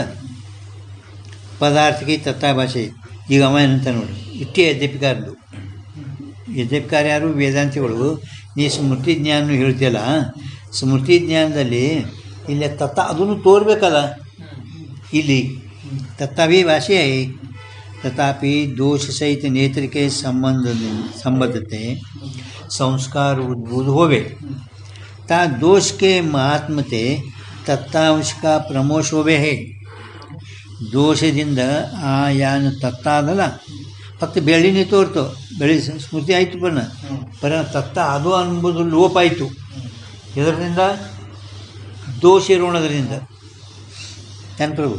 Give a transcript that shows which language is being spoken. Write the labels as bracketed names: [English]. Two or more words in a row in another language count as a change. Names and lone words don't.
[Kannada] ಪದಾರ್ಥಕ್ಕೆ ತತ್ತ ಭಾಷೆ. ಈಗ ಅವ ಏನಂತ ನೋಡಿ, ಇಷ್ಟೇ ಯದ್ಯಪಿಕಾರದು. ಯದ್ಯಪಿಕಾರ ಯಾರು? ವೇದಾಂತಿಗಳು. ನೀ ಸ್ಮೃತಿ ಜ್ಞಾನ ಹೇಳ್ತೀಯಲ್ಲ, ಸ್ಮೃತಿ ಜ್ಞಾನದಲ್ಲಿ ಇಲ್ಲಿ ತತ್ತ ಅದನ್ನು ತೋರ್ಬೇಕಲ್ಲ. ಇಲ್ಲಿ ತತ್ತವೇ ಭಾಷೆ [Hindi] तथापि दोष सहित नेत्र के संबंधते संस्कार उद्भूत होवे ता दोष के महात्मते तत्तांश का प्रमोश होवे है. [Kannada] ದೋಷದಿಂದ ಆ ಯಾನು ತತ್ತ ಅದಲ್ಲ, ಫಕ್ತ ಬೆಳ್ಳಿನೇ ತೋರ್ತು, ಬೆಳ್ಳಿ ಸ್ಮೃತಿ ಆಯಿತು. ಪರ ತತ್ತ ಅದು ಅನ್ನೋದು ಲೋಪ ಆಯಿತು. ಇದರಿಂದ ದೋಷ ಇರೋಣದ್ರಿಂದ ನೆನಪಿರ್ಬೋದು.